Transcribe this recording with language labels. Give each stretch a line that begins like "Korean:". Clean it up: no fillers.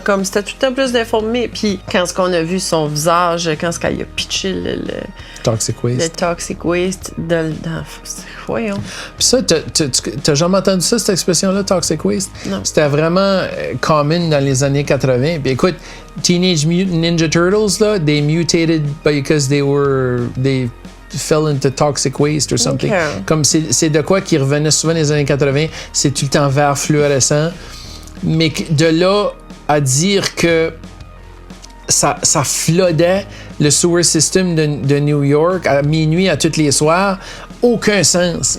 French: Comme, c'était tout le temps plus déformé. Puis quand on a vu son visage, quand il a pitché le
English: Toxic Waste.
French: Le Toxic Waste dans voyons. Puis ça, t'as jamais entendu ça, cette expression-là, Toxic Waste? Non. C'était vraiment common dans les années 80. Puis écoute,
English: Teenage Mutant Ninja Turtles, là, they mutated because they fell into toxic waste or something. Okay.
French: Comme c'est de quoi qui revenait souvent dans les années 80, c'est tout le temps vert fluorescent. Mais de là à dire que ça floodait le
English: sewer system
French: de New York à minuit à tous les soirs, aucun sens.